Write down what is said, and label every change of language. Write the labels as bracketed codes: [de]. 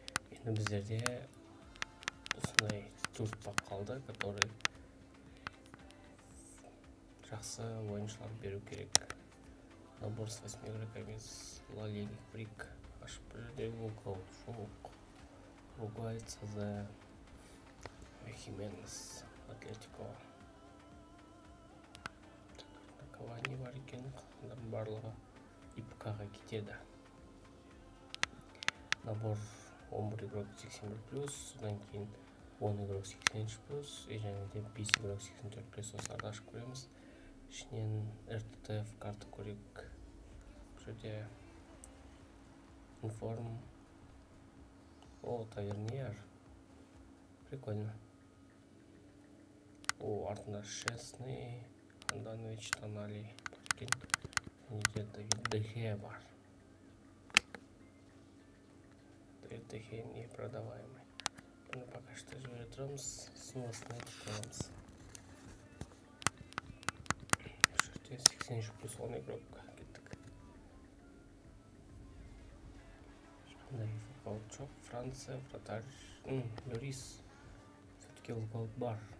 [kk] Енді біздерде осындай 4 пак қалды, который жақсы ойыншылар беру керек. [ru] Набор с 8 игроками из Ла Лиги Фрик. [kk] Аш бірде Волкаут жоқ. Уругвай, ЦЗ, Хименес, Атлетико. Кавани бар екен, қалғандардың барлығы ИПК-ға кетеді. Набор 11 игрок 81+, содан кейін 10 игрок 83+, және де 5 игрок 84+, осыларды ашып көреміз. Ішінен РТТФ карта көрейік. Бұл жерде информ. Тавернияр. Прикольно. Артында Шесный, Анданович, Тонали, Паркин, Давид Дехе бар. [ru] Давид Дехе непродаваемый. [kk] Бұны пока что жібере тұрамыз, сумасын айтып қоямыз. Бұл жерде 83+10 игрок кеттік. Ешқандай волкаут жоқ. Франция, вратарь, Лорис. Все-таки волкаут бар.